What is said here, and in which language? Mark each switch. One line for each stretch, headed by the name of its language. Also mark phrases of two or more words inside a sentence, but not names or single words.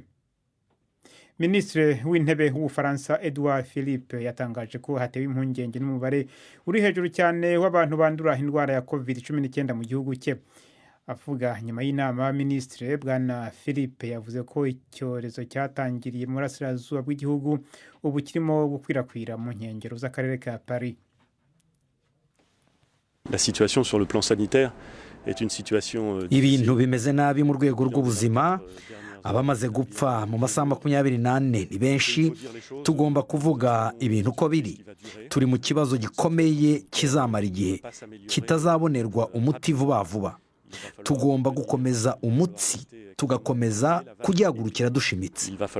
Kinyarwanda: Ministre w'intebe w'Ubufaransa Edouard Philippe yatangaje ko hatewe impungenge n'umubare uri hejuru cyane w'abantu bandura indwara ya COVID-19 mu gihugu cye. Avuga nyuma y'inama ministre bwana Philippe yavuze ko icyorezo cyatangiriye mu burasirazuba bw'igihugu ubu kirimo gukwirakwira mu nkengero z'akarere ka Paris.
French: La situation sur le plan sanitaire est une situation
Kinyarwanda: ibintu bimeze nabi mu rwego rw'ubuzima. Abamaze gupfa mu masaha 24 ni benshi. Tugomba kuvuga ibintu uko biri. Turi mu kibazo gikomeye kizamara igihe kitazabonerwa umuti vuba. Tugomba gukomeza umutsi, tugakomeza kugihagurukira dushimitse.